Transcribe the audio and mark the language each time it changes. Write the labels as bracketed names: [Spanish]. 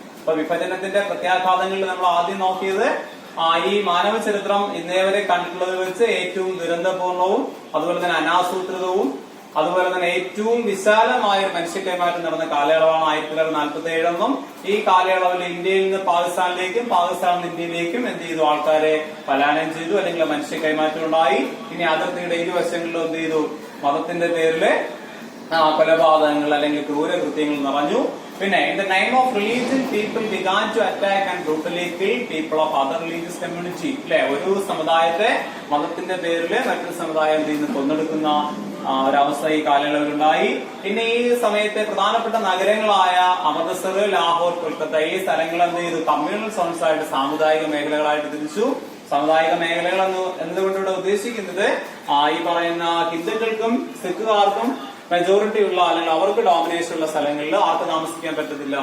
[Malayalam] അപ്പൊ വിഭജനത്തിന്റെ പ്രത്യാഘാതങ്ങളിൽ നമ്മൾ ആദ്യം നോക്കിയത് ഈ മാനവ ചരിത്രം ഇന്നേവരെ കണ്ടിട്ടുള്ളത് വെച്ച് ഏറ്റവും ദുരന്തപൂർണവും അതുപോലെ തന്നെ അനാസൂത്രിതവും അതുപോലെ തന്നെ ഏറ്റവും വിശാലമായ ഒരു മനുഷ്യ കൈമാറ്റം നടന്ന കാലയളവാണ് 1947 എന്നും. ഈ കാലയളവിൽ ഇന്ത്യയിൽ നിന്ന് പാകിസ്ഥാനിലേക്കും പാകിസ്ഥാനിൽ നിന്ന് ഇന്ത്യയിലേക്കും എന്ത് ചെയ്തു? ആൾക്കാരെ പലായനം ചെയ്തു, അല്ലെങ്കിൽ മനുഷ്യ കൈമാറ്റം ഉണ്ടായി. ഇനി അതിർത്തിയുടെ ഇരുവശങ്ങളിലും എന്ത് ചെയ്തു? മതത്തിന്റെ പേരില് കൊലപാതകങ്ങൾ അല്ലെങ്കിൽ ക്രൂരകൃത്യങ്ങൾ നിറഞ്ഞു. പിന്നെ [English] in the name of religion people began to attack and brutally kill people of other religious community. [Malayalam] അല്ലെ? ഒരു സമുദായത്തെ മതത്തിന്റെ പേരില് മറ്റൊരു സമുദായം എന്ത് ചെയ്യുന്നു? കൊന്നെടുക്കുന്ന ഒരവസ്ഥ ഈ കാലയളവിലുണ്ടായി. പിന്നെ ഈ സമയത്തെ പ്രധാനപ്പെട്ട നഗരങ്ങളായ അമൃത്സർ, ലാഹോർ, കൊൽക്കത്ത ഈ സ്ഥലങ്ങൾ എന്ത് ചെയ്തു? കമ്മ്യൂണൽ സോൺസ് ആയിട്ട്, സാമുദായിക മേഖലകളായിട്ട് തിരിച്ചു. സാമുദായിക മേഖലകൾ എന്തുകൊണ്ട് ഇവിടെ ഉദ്ദേശിക്കുന്നത് ഈ പറയുന്ന ഹിന്ദുക്കൾക്കും സിഖുകാർക്കും മെജോറിറ്റി ഉള്ള അല്ലെങ്കിൽ അവർക്ക് ഡോമിനേഷൻ ഉള്ള സ്ഥലങ്ങളിൽ ആർക്ക് താമസിക്കാൻ പറ്റത്തില്ല?